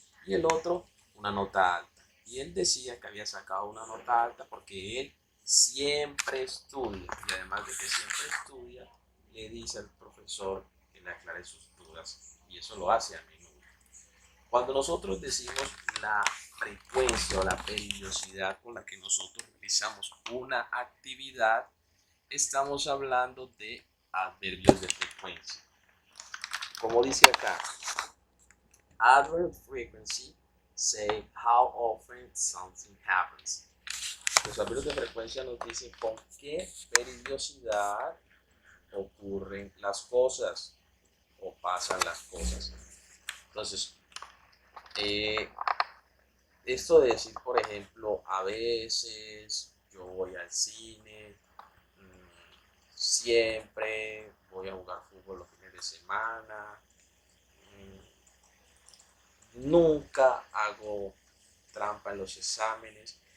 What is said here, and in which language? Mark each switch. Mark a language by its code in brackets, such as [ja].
[es] Y el otro una nota alta. Y él decía que había sacado una nota alta porque él siempre estudia y además de que siempre estudia, le dice al profesor que le aclare sus dudas y eso lo hace a menudo. Cuando nosotros decimos la frecuencia o la periodicidad con la que nosotros realizamos una actividad, estamos hablando de adverbios de frecuencia. Como dice acá, [en] adverb frequency say how often something happens. [es] Los adverbios de frecuencia nos dicen con qué periodicidad ocurren las cosas o pasan las cosas. Entonces, esto de decir, por ejemplo, a veces yo voy al cine, siempre voy a jugar fútbol los fines de semana, nunca hago trampa en los exámenes.